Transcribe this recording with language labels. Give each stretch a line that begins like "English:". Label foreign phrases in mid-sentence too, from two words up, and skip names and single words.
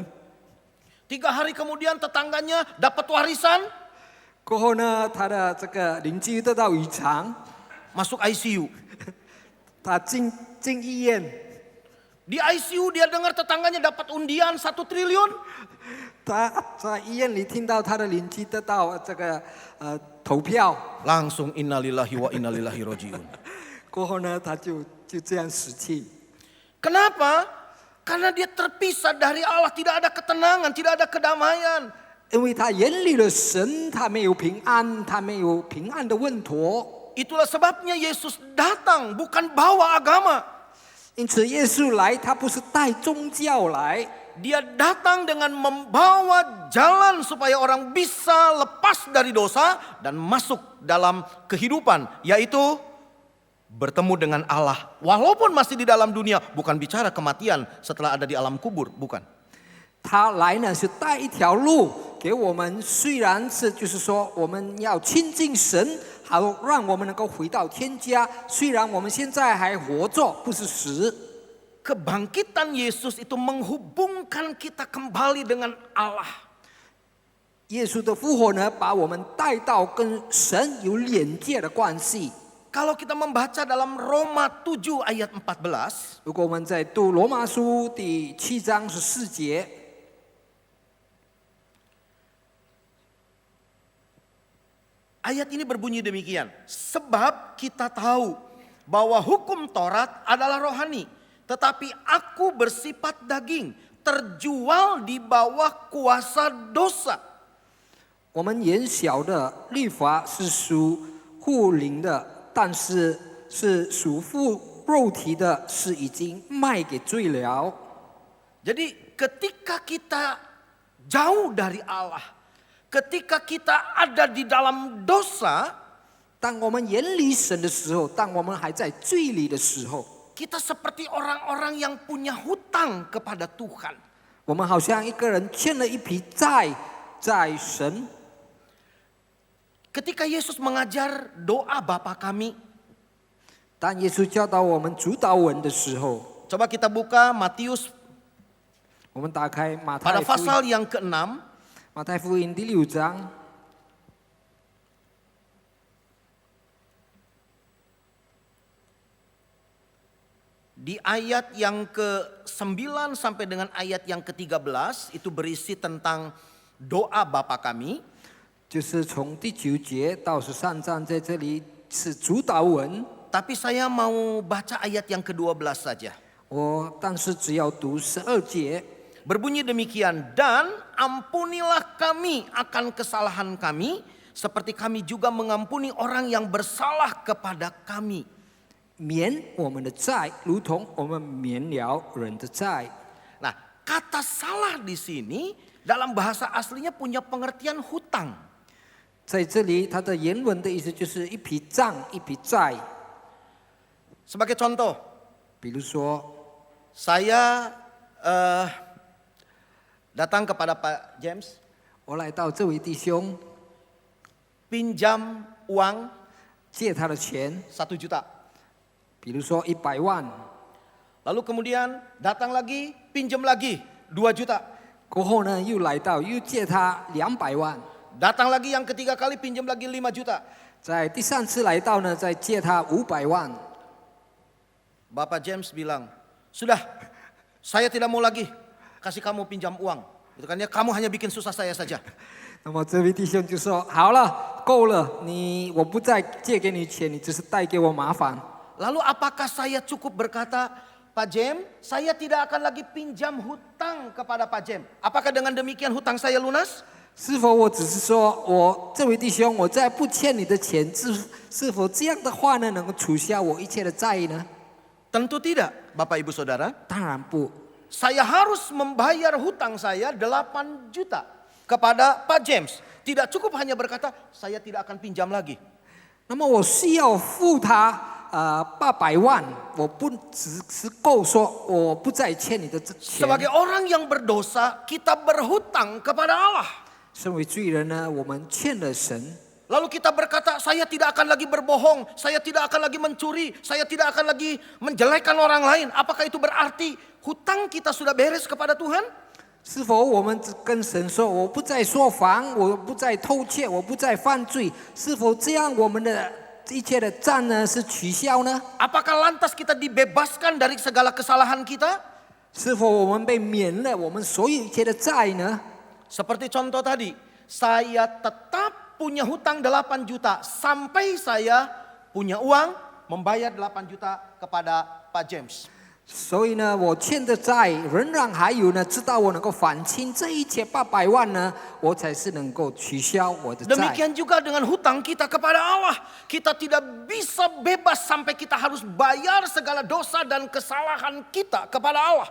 Indonesian: 3 hari kemudian tetangganya dapat warisan,
Chinese: 过后呢，他的这个邻居得到遗产，
Indonesian: masuk ICU.
Chinese: 他进医院。
Indonesian: Di ICU dia dengar tetangganya dapat undian 1 triliun.
Chinese: 他在医院里听到他的邻居得到这个投票，
Arabic: Langsung إنا لله وإنا لله راجعون.
Chinese: 过后呢，他就这样死去。
Indonesian: Kenapa? Karena dia terpisah dari Allah, tidak ada ketenangan, tidak ada kedamaian.
Chinese: 因为他远离了神，他没有平安，他没有平安的稳妥。
Indonesian: Itulah sebabnya Yesus datang bukan bawa agama.
Chinese: 因此，耶稣来，他不是带宗教来，
Indonesian: Dia datang dengan membawa jalan supaya orang bisa lepas dari dosa dan masuk dalam kehidupan, yaitu bertemu dengan Allah. Walaupun masih di dalam dunia, bukan bicara kematian setelah ada di alam kubur, bukan.
Chinese: 他来呢是带一条路给我们，虽然是就是说我们要亲近神，好让我们能够回到天家。虽然我们现在还活着，不是死。
Indonesian: Kebangkitan Yesus itu menghubungkan kita kembali dengan Allah.
Chinese: 耶稣的复活呢，把我们带到跟神有连接的关系。
Indonesian: Kalau kita membaca dalam Roma 7 ayat 14,
Chinese: 如果我们在读罗马书第7章14节，
Indonesian: ayat ini berbunyi demikian. Sebab kita tahu bahwa hukum Taurat adalah rohani, tetapi aku bersifat daging, terjual di bawah kuasa dosa.
Chinese: 我们原晓得律法是属乎灵的，但是是属乎肉体的，是已经卖给罪了。
Indonesian: Jadi ketika kita jauh dari Allah, ketika kita ada di dalam dosa,
Chinese: 当我们远离神的时候，当我们还在罪里的时候，
Indonesian: kita seperti orang-orang yang punya hutang kepada Tuhan.
Chinese: 我们好像一个人欠了一笔债在神。
Indonesian: Ketika Yesus mengajar doa Bapa kami,
Chinese: 当耶稣教导我们主祷文的时候，
Indonesian: coba kita buka Matius
Chinese: 我们打开马
Indonesian: pada
Chinese: 太福音，
Indonesian: pasal yang ke-6,
Chinese: 马太福音第6章，
Indonesian: di ayat yang ke-9 sampai dengan ayat yang ke-13 itu berisi tentang doa Bapa kami.
Chinese: 就是从第9节到13章，在这里是主祷文。
Indonesian: Tapi saya mau baca ayat yang ke-12 saja.
Chinese: 但是只要读12节，
Indonesian: Berbunyi demikian, dan ampunilah kami akan kesalahan kami, seperti kami juga mengampuni orang yang bersalah kepada kami.
Chinese: 免我们的债，如同我们免了人的债。
Indonesian: Nah, kata salah di sini dalam bahasa aslinya punya pengertian hutang.
Chinese: 在这里，它的原文的意思就是一笔账、一笔债。
Indonesian: Sebagai contoh,
Chinese: 比如说，
Indonesian: saya datang kepada Pak James,
Chinese: 我来到这位弟兄，
Indonesian: pinjam uang
Chinese: 借他的钱，
Indonesian: 1 juta.
Chinese: 比如说100万，
Indonesian: Lalu kemudian datang lagi, pinjam lagi 2 juta.
Chinese: 过后呢又来到又借他200万，
Indonesian: Datang lagi yang ketiga kali, pinjam lagi 5 juta.
Chinese: 在第3次来到呢再借他500万。
Indonesian: Bapak James bilang, sudah, saya tidak mau lagi kasih kamu pinjam uang. Itu kan ya, kamu hanya bikin susah saya saja.
Chinese: 那么这位弟兄就说：“好了，够了，我不再借给你钱，你只是带给我麻烦。”
Indonesian: Lalu apakah saya cukup berkata, Pak James, saya tidak akan lagi pinjam hutang kepada Pak James. Apakah dengan demikian hutang saya lunas?
Chinese: 是否我只是说我这位弟兄，我再不欠你的钱，是否这样的话呢，能够取消我一切的债呢？
Indonesian: Tentu tidak, Bapak Ibu Saudara.
Chinese: 当然不，
Indonesian: Saya harus membayar hutang saya 8 juta kepada Pak James. Tidak cukup hanya berkata, saya tidak akan pinjam lagi.
Chinese: 那么我需要付他800万，我不只是够说我不再欠你的钱。
Indonesian: Sebagai orang yang berdosa, kita berhutang kepada Allah.
Chinese: 身为罪人呢，我们欠了神。
Indonesian: Lalu kita berkata, saya tidak akan lagi berbohong, saya tidak akan lagi mencuri, saya tidak akan lagi menjelekkan orang lain. Apakah itu berarti hutang kita sudah beres kepada Tuhan?
Chinese: 是否我们跟神说，我不再说谎，我不再偷窃，我不再犯罪？是否这样我们的一切的债呢是取消呢？
Indonesian: Apakah lantas kita dibebaskan dari segala kesalahan kita?
Chinese: 是否我们被免了我们所有一切的债呢？
Indonesian: Seperti contoh tadi, saya tetap punya hutang 8 juta sampai saya punya uang membayar 8 juta kepada Pak James.
Chinese: 所以呢，我欠的债仍然还有呢，直到我能够还清这一切800万呢，我才是能够取消我的债。
Indonesian: Demikian juga dengan hutang kita kepada Allah. Kita tidak bisa bebas sampai kita harus bayar segala dosa dan kesalahan kita kepada Allah.